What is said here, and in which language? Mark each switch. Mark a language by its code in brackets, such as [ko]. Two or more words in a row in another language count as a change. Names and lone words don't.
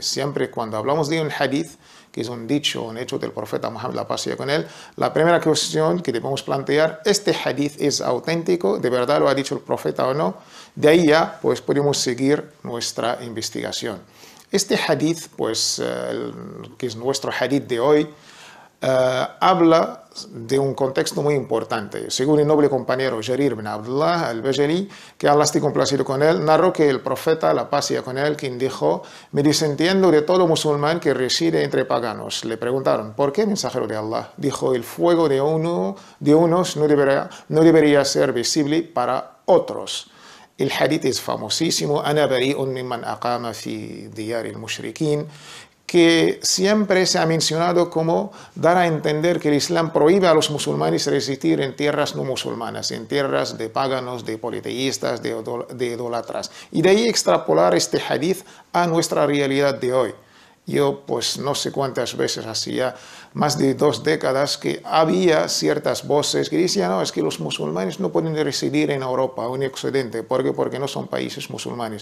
[es] Siempre cuando hablamos de un hadith, que es un dicho, un hecho del profeta Muhammad, la paz sea con él, la primera cuestión que debemos plantear, ¿este hadith es auténtico? ¿De verdad lo ha dicho el profeta o no? De ahí ya pues podemos seguir nuestra investigación. Este hadith, pues, que es nuestro hadith de hoy, habla de un contexto muy importante. Según el noble compañero Jarir ibn Abdullah al-Bajali, que Allah esté complacido con él, narró que el profeta, la paz sea con él, quien dijo: me desentiendo de todo musulmán que reside entre paganos. Le preguntaron: ¿por qué, mensajero de Allah? Dijo: el fuego de unos no debería ser visible para otros. El hadith es famosísimo: [ar] أنا بريء ممن أقام في ديار المشركين, [es] que siempre se ha mencionado como dar a entender que el Islam prohíbe a los musulmanes residir en tierras no musulmanas, en tierras de paganos, de politeístas, de idólatras. Y de ahí extrapolar este hadith a nuestra realidad de hoy. Yo pues no sé cuántas veces, hacía más de 2 décadas, que había ciertas voces que decían: no, es que los musulmanes no pueden residir en Europa o en Occidente, porque no son países musulmanes.